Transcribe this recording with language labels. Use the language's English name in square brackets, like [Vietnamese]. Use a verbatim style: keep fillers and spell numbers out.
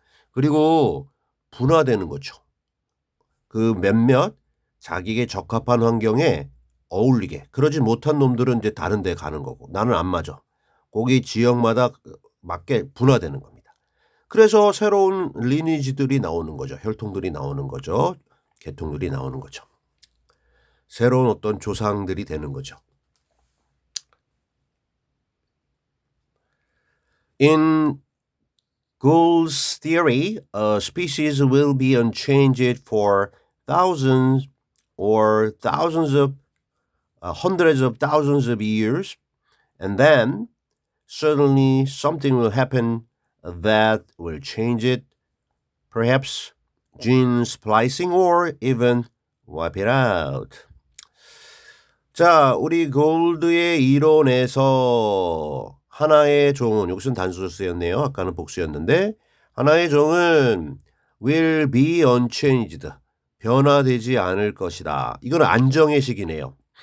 [Korean] 그리고 분화되는 거죠. 그 몇몇 자기에게 적합한 환경에 어울리게 그러지 못한 놈들은 이제 다른 데 가는 거고 나는 안 맞아. 거기 지역마다 맞게 분화되는 겁니다. 그래서 새로운 리니지들이 나오는 거죠. 혈통들이 나오는 거죠. 계통들이 나오는 거죠. 새로운 어떤 조상들이 되는 거죠. [English] In Gould's theory, a species will be unchanged for thousands or thousands of uh, hundreds of thousands of years, and then suddenly something will happen that will change it, perhaps gene splicing or even wipe it out. [Korean] 자, 우리 골드의 이론에서 하나의 종은, 여기서는 단수였네요. 아까는 복수였는데, 하나의 종은 [English] will be unchanged. [Korean] 변화되지 않을 것이다. 이건 안정의 시기네요.